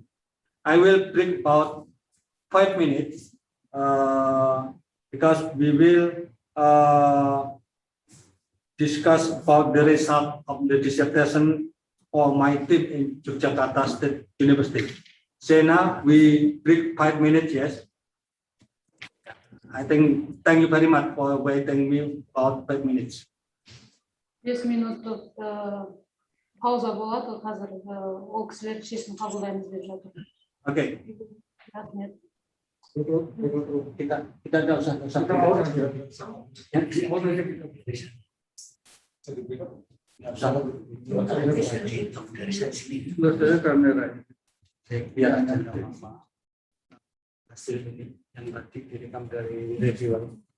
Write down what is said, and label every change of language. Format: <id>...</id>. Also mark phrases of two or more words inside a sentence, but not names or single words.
<en>I will bring about 5 minutes because we will discuss about the result of the dissertation for my team in Yogyakarta State University. Sena, we break 5 minutes, yes? I think, thank you very much for waiting me about 5 minutes.</en> <kk>5 минуттық пауза болады, қазір ол кісілер шешім қабылдаймыз деп жатыр. Окей. Рахмет.</kk> <id>Kita tidak usah. Hasil ini yang tadi direkam dari reviewer.</id>